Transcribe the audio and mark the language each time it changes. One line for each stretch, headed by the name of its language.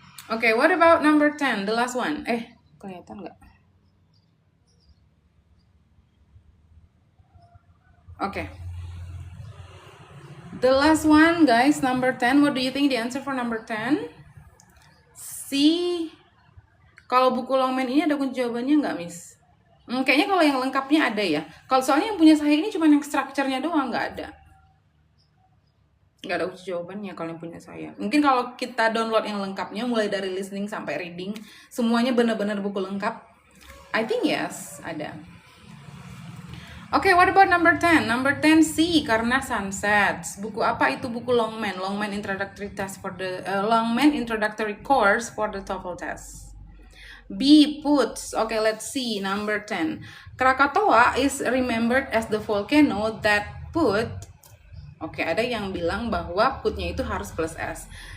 English: Okay, what about number 10, the last one?
Indonesian: Kelihatan nggak?
English: Okay. The last one, guys, number 10. What do you think the answer for number 10? C.
Indonesian: Kalau buku Longman ini ada kunci jawabannya nggak, Miss? Kayaknya kalau yang lengkapnya ada ya. Kalau soalnya yang punya saya ini cuma yang structure-nya doang, nggak ada. Nggak ada kunci jawabannya kalau yang punya saya. Mungkin kalau kita download yang lengkapnya, mulai dari listening sampai reading, semuanya benar-benar buku lengkap.
English: I think yes,
Indonesian: ada. Oke,
English: what about number 10? Number 10 C,
Indonesian: karena Sunsets. Buku apa itu? Buku Longman.
English: Longman Introductory Test for the Longman Introductory Course for the TOEFL test. B, Puts. Okay, let's see. Number 10. Krakatoa is remembered as the volcano that put.
Indonesian: Oke, ada yang bilang bahwa putnya itu harus plus S.